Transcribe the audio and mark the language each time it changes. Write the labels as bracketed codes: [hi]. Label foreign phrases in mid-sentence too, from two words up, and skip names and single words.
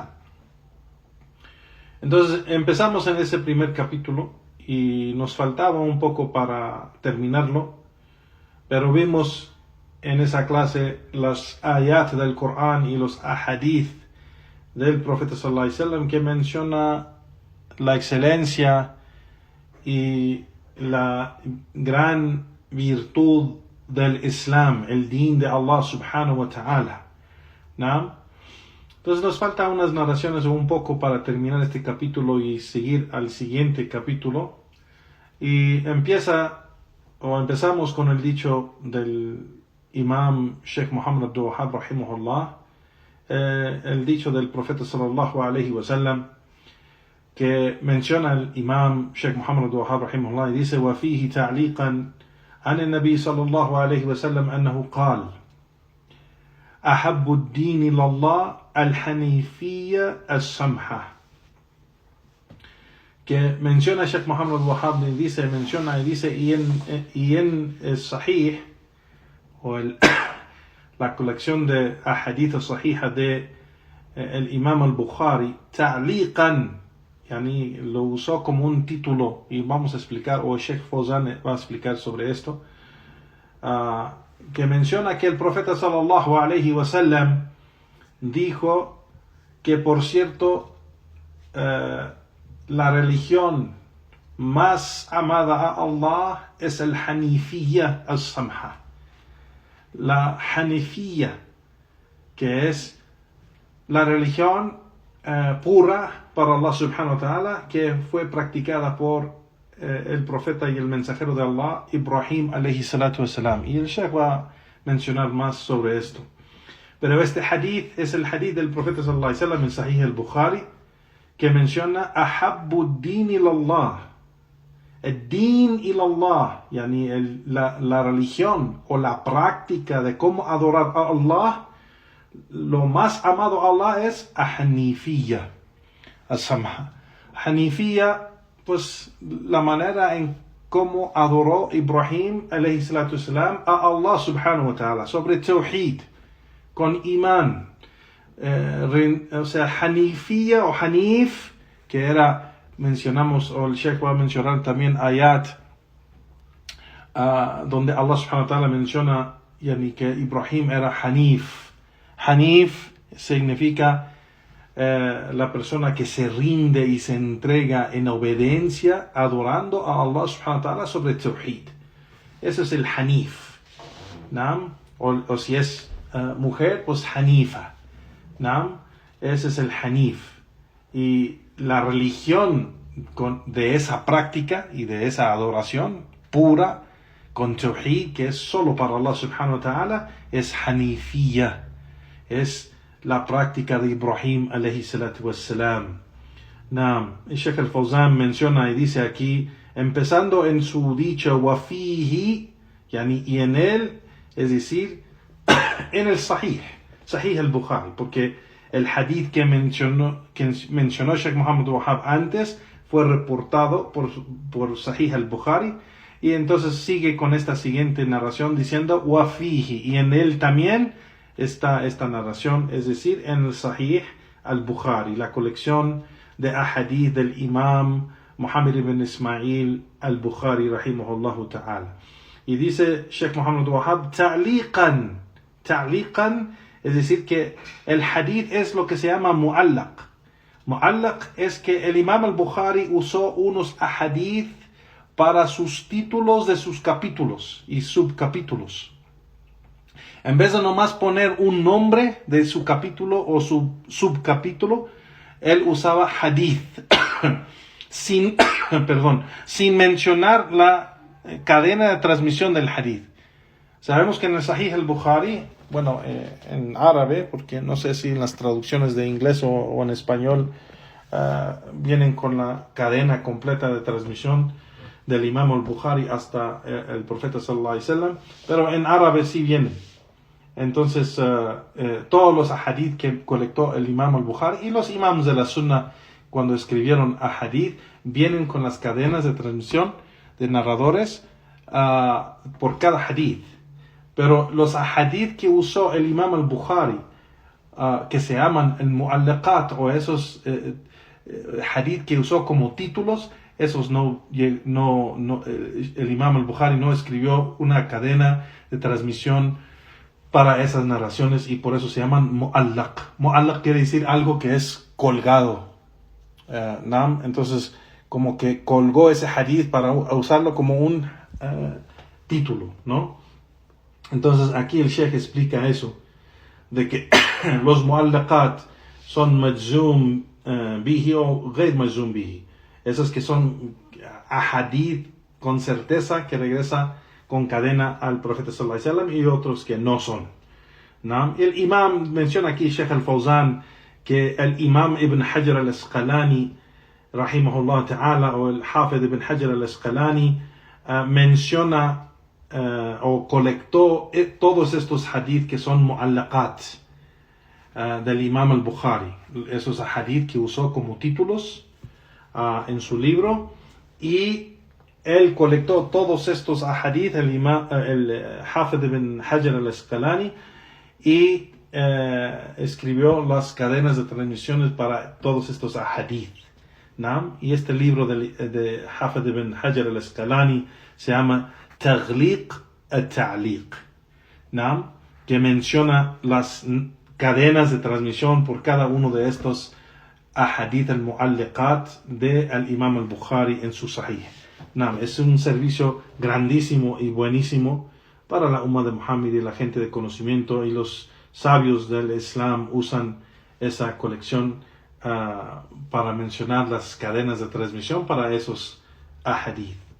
[es] Entonces empezamos en ese primer capítulo y nos faltaba un poco para terminarlo, pero vimos en esa clase las ayat del Corán y los ahadith del profeta [ar] صلى الله عليه وسلم [es] que menciona la excelencia y la gran virtud del Islam, el din de Allah [ar] سبحانه وتعالى. [es] ¿No? Entonces nos faltan unas narraciones un poco para terminar este capítulo y seguir al siguiente capítulo. Y empezamos con el dicho del Imam Sheikh Muhammad Abdul Wahhab rahimahullah, el dicho del profeta [ar] صلى الله عليه وسلم, [es] que menciona el Imam Sheikh Muhammad Abdul Wahhab rahimahullah y dice: [ar] وفيه تعليقا عن النبي صلى الله عليه وسلم أنه قال أحب الدين إلى الله الحنيفية السمحة. [es] Que menciona Sheikh Muhammad Abdul Wahhab y dice y en el Sahih o la colección de ahadith sahih de el Imam al-Bukhari, [ar] تعليقا، يعني [es] lo usó como un título, y vamos a explicar, o Sheikh Fawzan va a explicar sobre esto, que menciona que el profeta [ar] صلى الله عليه وسلم [es] dijo que, por cierto, la religión más amada a Allah es el [ar] الحنيفية السمحة. [es] La Hanifiyya, que es la religión pura para Allah [ar] سبحانه وتعالى, [es] que fue practicada por el profeta y el mensajero de Allah, Ibrahim [ar] عليه الصلاة والسلام. [es] Y el Sheikh va a mencionar más sobre esto. Pero este hadith es el hadith del profeta [ar] صلى الله عليه وسلم [es] en Sahih al-Bukhari, que menciona [ar] أحب الدين إلى الله, [es] el [ar] الدين إلى الله, [es] yani la religión o la práctica de cómo adorar a Allah. Lo más amado a Allah es [ar] الحنيفية السمحة. [es] Hanifiyya, pues la manera en cómo adoró Ibrahim [ar] عليه الصلاة والسلام [es] a Allah [ar] سبحانه وتعالى, [es] sobre Tawhid, con Iman. O sea, Hanifiyya o Hanif, que era, mencionamos, o el Sheikh va a mencionar también ayat donde Allah [ar] سبحانه وتعالى [es] menciona que Ibrahim era Hanif. Hanif significa la persona que se rinde y se entrega en obediencia, adorando a Allah [ar] سبحانه وتعالى [es] sobre Tawhid. Ese es el Hanif. ¿Nam? O si es mujer, pues Hanifa. ¿Nam? Ese es el Hanif. Y la religión de esa práctica y de esa adoración pura, con Tawhid, que es solo para Allah [ar] سبحانه وتعالى, [es] es Hanifiyya. Es la práctica de Ibrahim [ar] عليه الصلاة والسلام. [es] Y Sheikh al-Fawzan menciona y dice aquí, empezando en su dicho wafihi, y en él, es decir, en el Sahih al-Bukhari, porque el hadith que mencionó Sheikh Muhammad Wahhab antes fue reportado por Sahih al-Bukhari, y entonces sigue con esta siguiente narración diciendo wafihi, y en él también está esta narración, es decir, en el Sahih al-Bukhari, la colección de ahadith del Imam Muhammad ibn Ismail al-Bukhari [ar] رحمه الله تعالى. [es] Y dice Sheikh Muhammad Wahhab ta'liqan, es decir, que el hadith es lo que se llama mu'allaq. Mu'allaq es que el Imam al-Bukhari usó unos ahadith para sus títulos de sus capítulos y subcapítulos. En vez de nomás poner un nombre de su capítulo o su subcapítulo, él usaba hadith sin mencionar la cadena de transmisión del hadith. Sabemos que en el Sahih al-Bukhari, en árabe, porque no sé si en las traducciones de inglés o en español vienen con la cadena completa de transmisión del Imam al-Bukhari hasta el profeta [ar] صلى الله عليه وسلم, [es] pero en árabe sí vienen. Entonces, todos los ahadith que colectó el Imam al-Bukhari y los imams de la Sunna cuando escribieron ahadith vienen con las cadenas de transmisión de narradores por cada hadith. Pero los ahadith que usó el Imam al-Bukhari, que se llaman el mu'allaqat, o esos hadith que usó como títulos, esos el Imam al-Bukhari no escribió una cadena de transmisión para esas narraciones, y por eso se llaman mu'allaq. Mu'allaq quiere decir algo que es colgado. Entonces, como que colgó ese hadith para usarlo como un título, ¿no? Entonces, aquí el Sheikh explica eso, de que los mu'allaqat son [ar] مجزوم به [es] o [ar] غير مجزوم به. [es] Esos que son ahadith con certeza que regresa con cadena al profeta [ar] صلى الله عليه وسلم, [es] y otros que no son. El imam menciona aquí, Sheikh al-Fawzan, que el imam Ibn Hajar al-Asqalani [ar] رحمه الله تعالى, [es] o el Hafid Ibn Hajar al-Asqalani, menciona o colectó todos estos hadith que son mu'allaqat del imam al-Bukhari, esos hadith que usó como títulos en su libro, y él colectó todos estos ahadith, el Hafid ibn Hajar al-Asqalani, y escribió las cadenas de transmisiones para todos estos ahadith. Y este libro de Hafid ibn Hajar al-Asqalani se llama Taghliq al-Ta'liq, que menciona las cadenas de transmisión por cada uno de estos [ar] أحاديث المعلقات [es] de al Imam al-Bukhari en su Sahih. Es un servicio grandísimo y buenísimo para la Ummah de Muhammad, y la gente de conocimiento y los sabios del Islam usan esa colección para mencionar las cadenas de transmisión para esos ahadith.